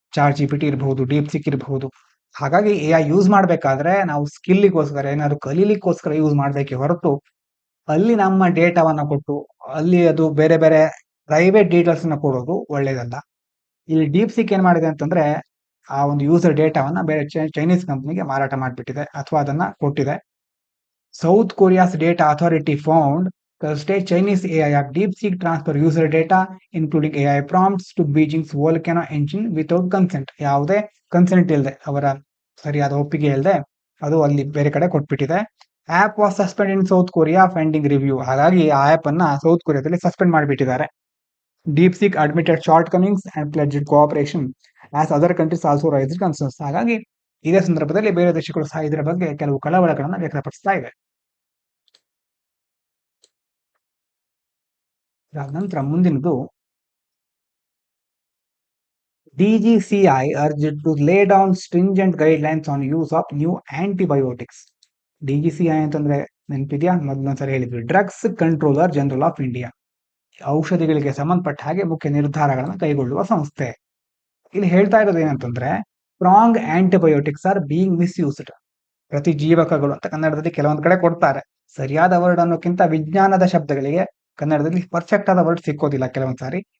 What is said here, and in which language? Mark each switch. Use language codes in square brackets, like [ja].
[kn] Chat GPT ಇರಬಹುದು, deep ಸಿಕ್ ಇರಬಹುದು. ಹಾಗಾಗಿ AI ಯೂಸ್ ಮಾಡ್ಬೇಕಾದ್ರೆ ನಾವು ಸ್ಕಿಲ್ಗೋಸ್ಕರ, ಏನಾದ್ರು ಕಲೀಲಿಕ್ಕೋಸ್ಕರ ಯೂಸ್ ಮಾಡ್ಬೇಕೆ ಹೊರತು ಅಲ್ಲಿ ನಮ್ಮ ಡೇಟಾವನ್ನ ಕೊಟ್ಟು ಅಲ್ಲಿ ಅದು ಬೇರೆ ಬೇರೆ ಪ್ರೈವೇಟ್ ಡೀಟೇಲ್ಸ್ ನ ಕೊಡೋದು ಒಳ್ಳೇದಲ್ಲ. ಇಲ್ಲಿ ಡೀಪ್ ಸಿಕ್ ಏನ್ ಮಾಡಿದೆ ಅಂತಂದ್ರೆ, ಆ ಒಂದು ಯೂಸರ್ ಡೇಟಾವನ್ನ ಬೇರೆ ಚೈನೀಸ್ ಕಂಪ್ನಿಗೆ ಮಾರಾಟ ಮಾಡಿಬಿಟ್ಟಿದೆ ಅಥವಾ ಅದನ್ನ ಕೊಟ್ಟಿದೆ. [en] South Korea's data authority found Thursday Chinese AI app DeepSeek transfer user data, including AI prompts, to Beijing's Volcano engine without consent. [kn] ಯಾವುದೇ ಕನ್ಸೆಂಟ್ ಇಲ್ಲದೆ, ಅವರ ಸರಿಯಾದ ಒಪ್ಪಿಗೆ ಇಲ್ಲದೆ ಅದು ಅಲ್ಲಿ ಬೇರೆ ಕಡೆ ಕೊಟ್ಬಿಟ್ಟಿದೆ. [en] App was suspend in South Korea finding review. [kn] ಹಾಗಾಗಿ ಆ ಆಪ್ ಅನ್ನ ಸೌತ್ ಕೊರಿಯಾದಲ್ಲಿ ಸಸ್ಪೆಂಡ್ ಮಾಡಿಬಿಟ್ಟಿದ್ದಾರೆ. [en] DeepSeek admitted shortcomings and pledged cooperation as other countries also raised concerns. [kn] ಹಾಗಾಗಿ ಇದೇ ಸಂದರ್ಭದಲ್ಲಿ ಬೇರೆ ದೇಶಗಳು ಸಹ ಇದರ ಬಗ್ಗೆ ಕೆಲವು ಕಳವಳಗಳನ್ನು ವ್ಯಕ್ತಪಡಿಸ್ತಾ ಇವೆ. ನಂತರ ಮುಂದಿನದು, [en] DGCI urged to lay down stringent guidelines on use of new antibiotics. [kn] DGCI ಅಂತಂದ್ರೆ ನೆನಪಿದ್ಯಾ? ಮೊದಲೊಂದ್ಸರಿ ಹೇಳಿದ್ವಿ, drugs controller general of India. ಔಷಧಿಗಳಿಗೆ ಸಂಬಂಧಪಟ್ಟ ಹಾಗೆ ಮುಖ್ಯ ನಿರ್ಧಾರಗಳನ್ನು ಕೈಗೊಳ್ಳುವ ಸಂಸ್ಥೆ. ಇಲ್ಲಿ ಹೇಳ್ತಾ ಇರೋದು ಏನಂತಂದ್ರೆ, [en] Strong antibiotics are being misused. [kn] ಪ್ರತಿಜೀವಕಗಳು ಅಂತ ಕನ್ನಡದಲ್ಲಿ ಕೆಲವೊಂದು ಕಡೆ ಕೊಡ್ತಾರೆ. ಸರಿಯಾದ ವರ್ಡ್ ಅನ್ನೋಕ್ಕಿಂತ ವಿಜ್ಞಾನದ ಶಬ್ದಗಳಿಗೆ ಕನ್ನಡದಲ್ಲಿ ಪರ್ಫೆಕ್ಟ್ ಆದ ವರ್ಡ್ ಸಿಕ್ಕೋದಿಲ್ಲ ಕೆಲವೊಂದ್ ಸಾರಿ.